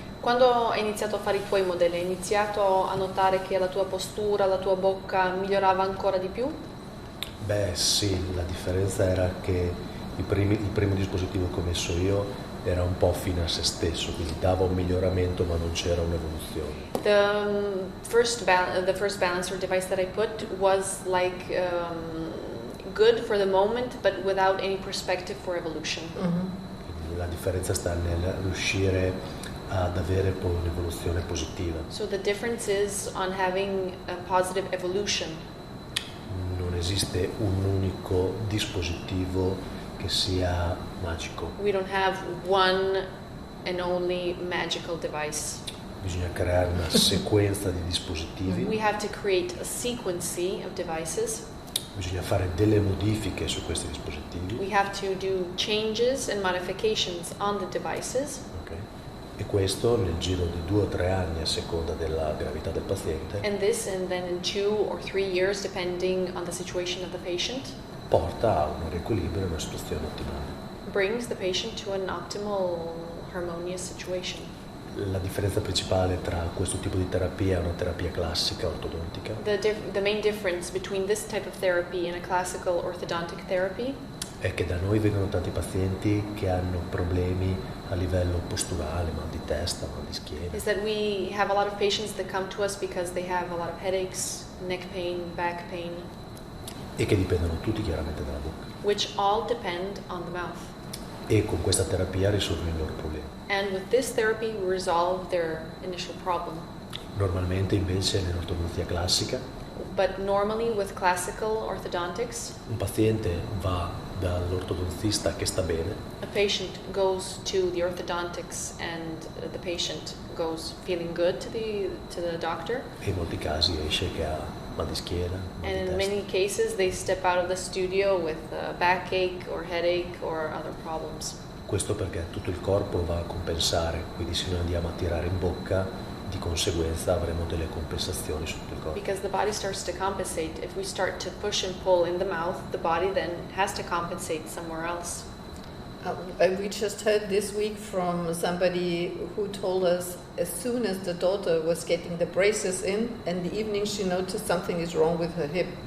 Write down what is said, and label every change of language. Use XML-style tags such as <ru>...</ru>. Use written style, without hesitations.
<it>Quando hai iniziato a fare i tuoi modelli, hai iniziato a notare che la tua postura, la tua bocca migliorava ancora di più? Beh sì, la differenza era che il primo dispositivo che ho messo io era un po' fine a se stesso, quindi dava un miglioramento ma non c'era un'evoluzione.</it> <en>The first balancer device that I put was like good for the moment, but without any perspective for evolution.</en> <it>Quindi la differenza sta nel riuscire ad avere poi un'evoluzione positiva.</it> <en>So the difference is on having a positive evolution.</en> <it>Non esiste un unico dispositivo che sia magico,</it> <en>We don't have one and only magical device.</en> <it>bisogna creare una sequenza di dispositivi,</it> <en>We have to create a sequence of devices.</en> <it>bisogna fare delle modifiche su questi dispositivi,</it> <en>We have to do changes and modifications on the devices.</en> <it>ok? E questo nel giro di 2 o 3 anni a seconda della gravità del paziente</it> <en>And then in 2 or 3 years, depending on the situation of the patient,</en> <it>porta a un riequilibrio e una situazione ottimale.</it> <en>brings the patient to an optimal, harmonious situation.</en> <it>La differenza principale tra questo tipo di terapia e una terapia classica ortodontica</it> <en>The main difference between this type of therapy and a classical orthodontic therapy</en> <it>è che da noi vengono tanti pazienti che hanno problemi a livello posturale, mal di testa, mal di schiena,</it> <en>is that we have a lot of patients that come to us because they have a lot of headaches, neck pain, back pain,</en> <it>e che dipendono tutti chiaramente dalla bocca.</it> <en>which all depend on the mouth.</en> <it>E con questa terapia risolvono i loro problemi.</it> <en>And with this therapy, we resolve their initial problem.</en> <it>Normalmente invece nell'ortodontia classica</it> <en>But normally with classical orthodontics,</en> <it>un paziente va dall'ortodontista che sta bene</it> <en>a patient goes to the orthodontics and the patient goes feeling good to the doctor,</en> <it>e in molti casi esce che ha mal di schiena, mal</it> <en>And</en> <it>di</it> <en>in</en> <it>testa.</it> <en>many cases, they step out of the studio with backache or headache or other problems.</en> <it>Questo perché tutto il corpo va a compensare, quindi se noi andiamo a tirare in bocca, di conseguenza avremo delle compensazioni su tutto il corpo.</it> <en>Because the body starts to compensate. If we start to push and pull in the mouth, the body then has to compensate somewhere else. We just heard this week from somebody who told us as soon as the daughter was getting the braces in the evening she noticed something is wrong with her hip.</en>